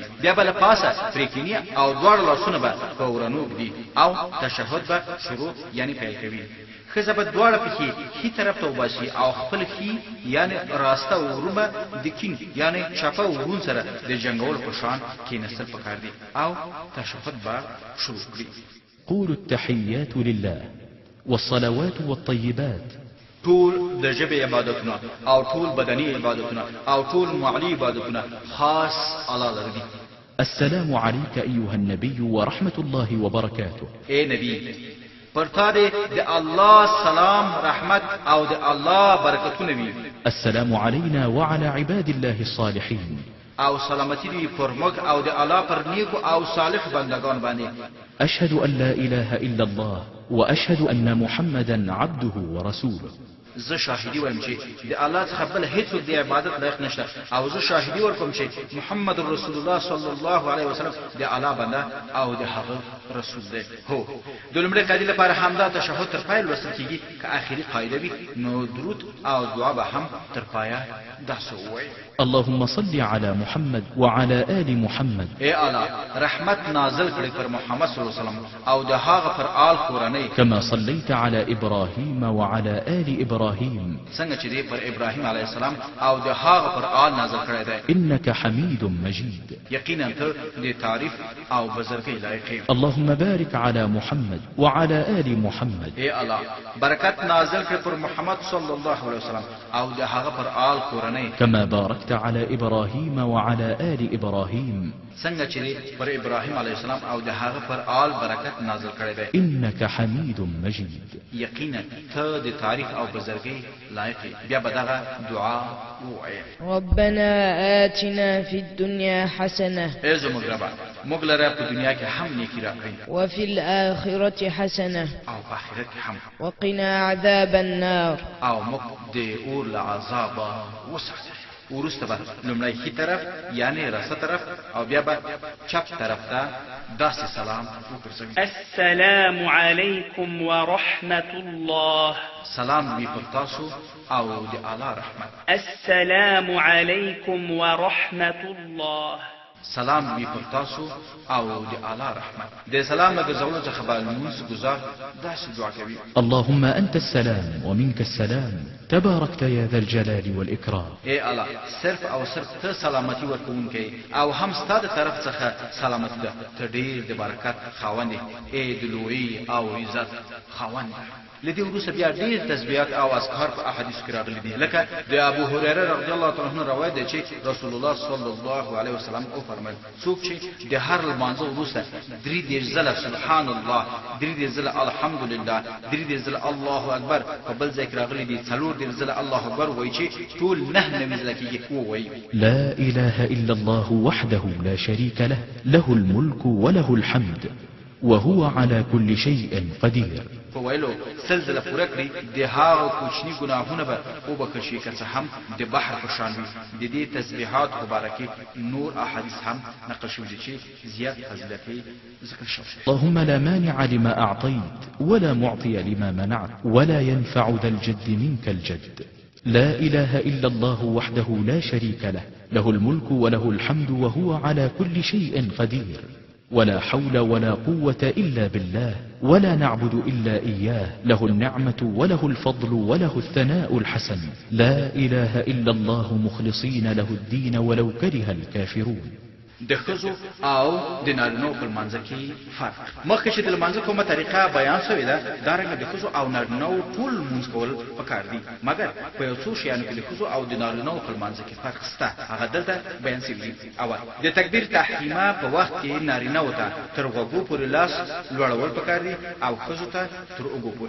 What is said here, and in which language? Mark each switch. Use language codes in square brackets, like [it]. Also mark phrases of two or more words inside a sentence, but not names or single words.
[ps] بیا به له پاسه پرې کینی او دواړو لاسونه به په ورنو ږدي او تشهد به شروع یعنی پیل کوي. ښځه به دواړه پښې ښي طرف ته وباسي او خپل ښي یعنی راسته ورون به د کین یعنی چپه ورون سره د جنګولو په شان کیناستل پکار دي او تشهد به شروع کړي. [ar] قولوا التحيات لله والصلوات والطيبات. [ps] طول د ژبې عبادتونه او طول بدني عبادتونه او طول معلی عبادتونه خاص الله لري. [ar] السلام عليك أيها النبي ورحمة الله وبركاته. [ps] اے نبی پر تا دې د الله سلام رحمت او د الله برکتونه وي. [ar] السلام علينا وعلى عباد الله الصالحين. [ps] او سلامتی دی پر موږ او د الله پر نیکو او صالح بندگان باندې. [ar] أشهد أن لا إله إلا الله وأشهد أن محمدا عبده ورسوله. [ps] زه شاهدی وایم چې د الله څخه بل هیڅ د عبادت لایق نشته او زه شاهدی ورکوم چې محمد [ar] رسول الله صلی الله علیه وسلم [ps] د الله بنده او د هغه رسول دی. هو د لومړي قاعده لپاره همدا تشهد تر پای لوستل کیږي که آخري قاعده وي نو درود او دعا به هم تر پایه داسې ووایي. [ar] اللهم صل على محمد وعلى آل محمد. [ps] اے الله رحمت نازل کړي پر محمد [ar] صلی الله علیه وسلم [ps] او د هغه پر آل کورنۍ [ar] كما صليت على إبراهيم وعلى آل إبراهيم إبراهيم [ps] څنګه چې دی پر ابراهیم [ar] علیه السلام [ps] او د هغه پر آل نازل کړی دی. [ar] إنك حميد مجيد. [ps] یقینا ته د تعریف او بزرګۍ لایق یې. [ar] اللهم بارك على محمد وعلى آل محمد. [ps] اے الله برکت نازل کړ پر محمد [ar] صلی الله علیه وسلم [ps] او د هغه پر آل کورنۍ. [ar] كما باركت على إبراهيم وعلى آل إبراهيم [ps] څنګه چې پر ابراهیم [ar] علیه السلام [ps] او د هغه پر آل برکت نازل کړی دی. إنك حميد مجيد. یقینا ته د تعریف او بزرګۍ لایق یې. بیا به دغه دعا ووایې. [ar] ربنا آتنا في الدنيا حسنة [ps] ای زموږ ربه موږ لره په دنیا کې هم نیکي راکړئ [ar] وفي الآخرة حسنة [ps] او په آخرت کې هم، [ar] وقنا عذاب النار. [ps] او موږ د اور له عذابه وساتئ. وروسته به لومړی ښي طرف یعنی راسته طرف او بیا به چپ طرف ته داسې سلام وګرځوي. [ar] السلام عليكم ورحمة الله. [ps] سلام وي پر تاسو او د اعلی رحمت. [ar] السلام عليكم ورحمة الله. [ps] سلام وي پر تاسو او د اعلی رحمت. د سلام له ګرځولو څخه به لمونځ ګزار داسې دعا کوي. [ar] اللهم أنت السلام ومنك السلام تباركت يا ذا الجلال والإكرام. [ps] اے الله صرف او صرف ته سلامتی ورکوونکی او هم ستاسو طرف څخه سلامتی ده. ته ډیر د برکت خاوند اے د لوی او عزت خاوند. لدی وروسته بیا ډیر تسبیحات او اذکار په احادیث کې راغلي دي، لکه د ابو هريره [ar] رضی الله تعالی عنہ [ps] روایت دی چې [ar] رسول الله صلی الله علیه وسلم [ps] او فرمایل څوک چې د هر لمانځه وروسته 3 ځله [ar] سبحان الله، [ps] 3 ځله الحمدلله، 3 ځله [ar] الله اکبر [ps] په بل ځای کې راغلي دي 4 ځله [ar] الله اکبر [ps] وایي چې ټول 9 ځله کېږي وایي. [ar] لا إله إلا الله وحده لا شريك له له الملك وله الحمد وهو على كل شيء قدير. [ps] په ویلو سلسله پوره کړی د هغو کوچني ګناهونه به وبخښل شي که څه هم د بحر په شان وي. د دې تسبیحات مبارکې نور احادیث هم نقل شوي دي چې زیات فضیلت یې ذکر شوی. [ar] اللهم لا مانع لما أعطيت ولا معطي لما منعت ولا ينفع ذا الجد منك الجد. لا إله إلا الله وحده لا شريك له له الملك وله الحمد وهو على كل شيء قدير. ولا حول ولا قوة إلا بالله ولا نعبد إلا إياه له النعمة وله الفضل وله الثناء الحسن. لا إله إلا الله مخلصين له الدين ولو كره الكافرون. [ps] د ښځو او د نارینه‌و په لمانځه کې فرق. مخکې چې د لمانځه کومه طریقه بیان شوې ده، دارنګه د ښځو او نارینه‌و ټول لمونځ کول پکار دي، مګر په یو څو شیانو کې د ښځو او د نارینه‌و په لمانځه کې فرق شته. هغه دلته بیان شوي دي. اول د تکبیر تحریمه په وخت کې نارینه‌و ته تر غوږو پورې لاس لوړول پکار دي او ښځو ته تر اوږو پورې.